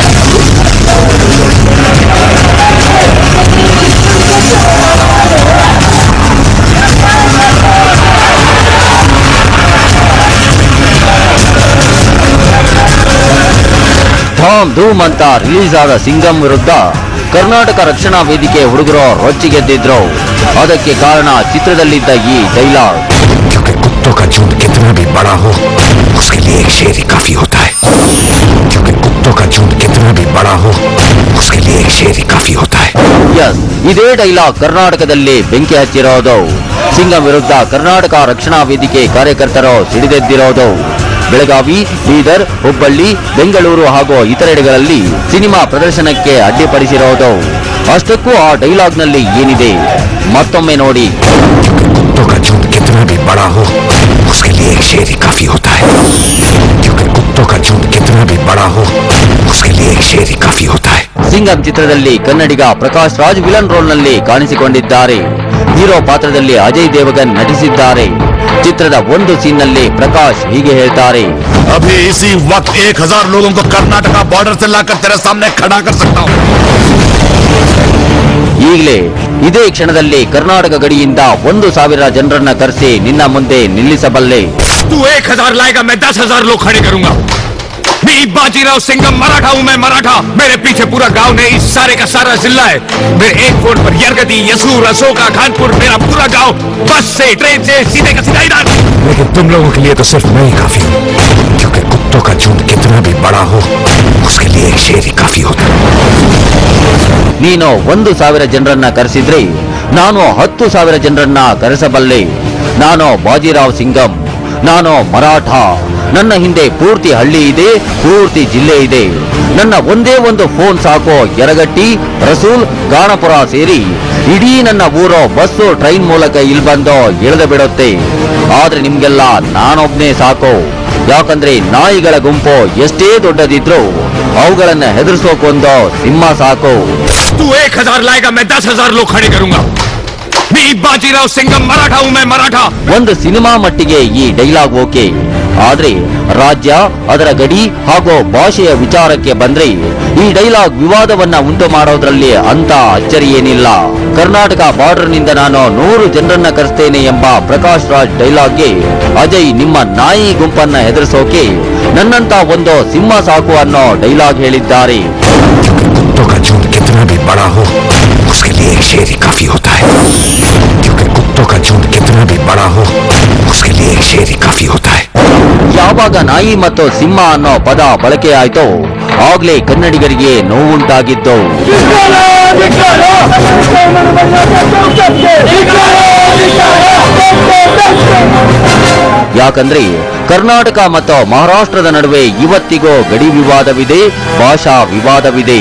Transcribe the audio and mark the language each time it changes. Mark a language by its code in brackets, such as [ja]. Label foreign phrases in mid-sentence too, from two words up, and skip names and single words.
[kn] ಧಾಮ್ ಧೂಮ್ ಅಂತ ರಿಲೀಸ್ ಆದ ಸಿಂಗಂ ವಿರುದ್ಧ ಕರ್ನಾಟಕ ರಕ್ಷಣಾ ವೇದಿಕೆ ಹುಡುಗರು ರೊಚ್ಚಿಗೆದ್ದಿದ್ರು. ಅದಕ್ಕೆ ಕಾರಣ ಚಿತ್ರದಲ್ಲಿದ್ದ ಈ ಡೈಲಾಗ್. [hi] कुत्तों का झुंड कितना भी बड़ा हो, उसके लिए एक शेर ही काफी होता है. क्योंकि कुत्तों का झुंड कितना भी बड़ा हो, उसके लिए एक शेर ही काफी होता है. [kn] ಯಸ್, ಇದೇ ಡೈಲಾಗ್ ಕರ್ನಾಟಕದಲ್ಲಿ ಬೆಂಕಿ ಹಚ್ಚಿರೋದು. ಸಿಂಗಂ ವಿರುದ್ಧ ಕರ್ನಾಟಕ ರಕ್ಷಣಾ ವೇದಿಕೆ ಕಾರ್ಯಕರ್ತರು ಸಿಡಿದೆದ್ದಿರೋದು. ಬೆಳಗಾವಿ, ಬೀದರ್, ಹುಬ್ಬಳ್ಳಿ, ಬೆಂಗಳೂರು ಹಾಗೂ ಇತರೆಡೆಗಳಲ್ಲಿ ಸಿನಿಮಾ ಪ್ರದರ್ಶನಕ್ಕೆ ಅಡ್ಡಿಪಡಿಸಿರೋದು. ಅಷ್ಟಕ್ಕೂ ಆ ಡೈಲಾಗ್ನಲ್ಲಿ ಏನಿದೆ ಮತ್ತೊಮ್ಮೆ ನೋಡಿ. [hi] कुत्तों का झुंड कितना भी बड़ा हो, उसके लिए एक शेर ही काफी होता है. क्योंकि कुत्तों का झुंड कितना भी बड़ा हो, उसके लिए एक शेर ही काफी होता है. [kn] ಸಿಂಗಂ ಚಿತ್ರದಲ್ಲಿ ಕನ್ನಡಿಗ ಪ್ರಕಾಶ್ ರಾಜ್ [en] villain roleನಲ್ಲಿ [kn] ಕಾಣಿಸಿಕೊಂಡಿದ್ದಾರೆ. ಹೀರೋ ಪಾತ್ರದಲ್ಲಿ ಅಜಯ್ ದೇವಗನ್ ನಟಿಸಿದ್ದಾರೆ. ಚಿತ್ರದ ಒಂದು ಸೀನ್ನಲ್ಲಿ ಪ್ರಕಾಶ್ ಹೀಗೆ ಹೇಳ್ತಾರೆ. [hi] अभी इसी वक्त 1000 लोगों को कर्नाटका बॉर्डर से लाकर तेरे सामने खड़ा कर सकता हूँ. [kn] ಈಗಲೇ ಇದೇ ಕ್ಷಣದಲ್ಲಿ ಕರ್ನಾಟಕ ಗಡಿಯಿಂದ 1000 ಜನರನ್ನ ಕರೆಸಿ ನಿನ್ನ ಮುಂದೆ ನಿಲ್ಲಿಸಬಲ್ಲೆ. [hi] तू 1000 लाएगा, मैं 10,000 लोग खड़े करूंगा. मैं बाजीराव सिंगम मराठा हूँ. मैं मराठा. मेरे पीछे पूरा गांव नहीं, इस सारे का सारा जिला है. मेरे एक फोन पर यरगति, यसूर, अशोका, खानपुर, मेरा पूरा गांव बस से, ट्रेन से सीधे का सीधा इधर. लेकिन तुम लोगों के लिए तो सिर्फ मैं ही काफी हूँ, क्योंकि कुत्तों का झुंड कितना भी बड़ा हो, उसके लिए एक शेर ही काफी होता है. [kn] ನೀನು 1000 ಜನರನ್ನ ಕರೆಸಿದ್ರೆ ನಾನು 10,000 ಜನರನ್ನ ಕರೆಸಬಲ್ಲೆ. ನಾನು ಬಾಜಿರಾವ್ ಸಿಂಗಂ. ನಾನು ಮರಾಠ. ನನ್ನ ಹಿಂದೆ ಪೂರ್ತಿ ಹಳ್ಳಿ ಇದೆ, ಪೂರ್ತಿ ಜಿಲ್ಲೆ ಇದೆ. ನನ್ನ ಒಂದೇ ಒಂದು ಫೋನ್ ಸಾಕು, ಯರಗಟ್ಟಿ, ರಸೂಲ್, ಗಾಣಪುರ ಸೇರಿ ಇಡೀ ನನ್ನ ಊರು ಬಸ್ಸು, ಟ್ರೈನ್ ಮೂಲಕ ಇಲ್ಲಿ ಬಂದು ಇಳಿದು ಬಿಡುತ್ತೆ. ಆದ್ರೆ ನಿಮ್ಗೆಲ್ಲ ನಾನೊಬ್ನೇ ಸಾಕು. ಯಾಕಂದ್ರೆ ನಾಯಿಗಳ ಗುಂಪು ಎಷ್ಟೇ ದೊಡ್ಡದಿದ್ರು ಅವುಗಳನ್ನ ಹೆದರ್ಸೋಕೊಂದು ಸಿಂಹ ಸಾಕು. [hi] तू 1000 लाएगा, मैं 10,000 लोग खड़े करूंगा. मैं बाजीराव सिंगम मराठा हूँ. मैं मराठा. [kn] ಒಂದು ಸಿನಿಮಾ ಮಟ್ಟಿಗೆ ಈ ಡೈಲಾಗ್ ಓಕೆ. ಆದ್ರೆ ರಾಜ್ಯ, ಅದರ ಗಡಿ ಹಾಗೂ ಭಾಷೆಯ ವಿಚಾರಕ್ಕೆ ಬಂದ್ರೆ ಈ ಡೈಲಾಗ್ ವಿವಾದವನ್ನ ಉಂಟು ಮಾಡೋದ್ರಲ್ಲಿ ಅಂತ ಅಚ್ಚರಿ ಏನಿಲ್ಲ. ಕರ್ನಾಟಕ ಬಾರ್ಡರ್ನಿಂದ ನಾನು 100 ಜನರನ್ನ ಕರೆಸ್ತೇನೆ ಎಂಬ ಪ್ರಕಾಶ್ ರಾಜ್ ಡೈಲಾಗ್ಗೆ ಅಜಯ್ ನಿಮ್ಮ ನಾಯಿ ಗುಂಪನ್ನ ಹೆದರಿಸೋಕೆ ನನ್ನಂತ ಒಂದು ಸಿಂಹ ಸಾಕು ಅನ್ನೋ ಡೈಲಾಗ್ ಹೇಳಿದ್ದಾರೆ. [hi] कुत्तों का झुंड कितना भी बड़ा हो, उसके लिए एक शेर ही काफी होता है. क्योंकि कुत्तों का झुंड कितना भी बड़ा हो, उसके लिए एक शेर ही काफी होता है. [kn] ಯಾವಾಗ ನಾಯಿ ಮತ್ತು ಸಿಂಹ ಅನ್ನೋ ಪದ ಬಳಕೆ ಆಯ್ತೋ ಆಗ್ಲೇ ಕನ್ನಡಿಗರಿಗೆ ನೋವುಂಟಾಗಿದ್ದು. ಯಾಕಂದ್ರೆ ಕರ್ನಾಟಕ ಮತ್ತು ಮಹಾರಾಷ್ಟ್ರದ ನಡುವೆ ಇವತ್ತಿಗೂ ಗಡಿ ವಿವಾದವಿದೆ, ಭಾಷಾ ವಿವಾದವಿದೆ.